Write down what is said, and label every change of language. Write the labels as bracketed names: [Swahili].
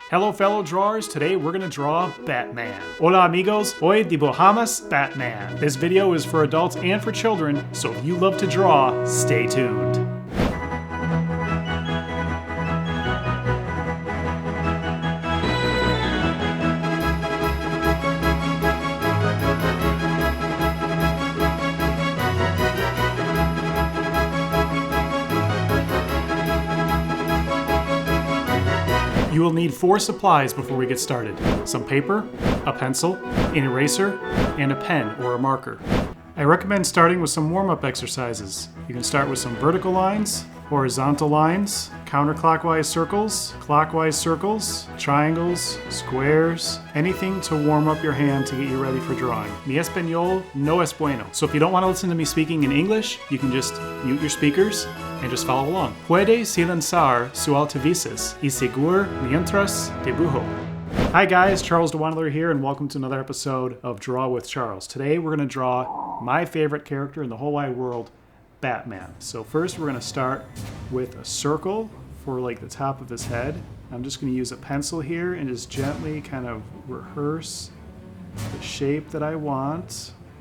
[English] Hello fellow drawers, today we're gonna draw Batman. [Spanish] Hola amigos, hoy dibujamos Batman. [English] This video is for adults and for children, so if you love to draw, stay tuned. You will need 4 supplies before we get started. Some paper, a pencil, an eraser, and a pen or a marker. I recommend starting with some warm-up exercises. You can start with some vertical lines, horizontal lines, counterclockwise circles, clockwise circles, triangles, squares, anything to warm up your hand to get you ready for drawing. [Spanish] Mi español no es bueno. [English] So if you don't want to listen to me speaking in English, you can just mute your speakers and just follow along. [Spanish] Puede silenciar su altavices y seguir mientras dibujo. [English] Hi guys, Charles DeWandler here, and welcome to another episode of Draw with Charles. Today we're going to draw my favorite character in the whole wide world, Batman. So first we're going to start with a circle for like the top of his head. I'm just going to use a pencil here and just gently kind of rehearse the shape that I want.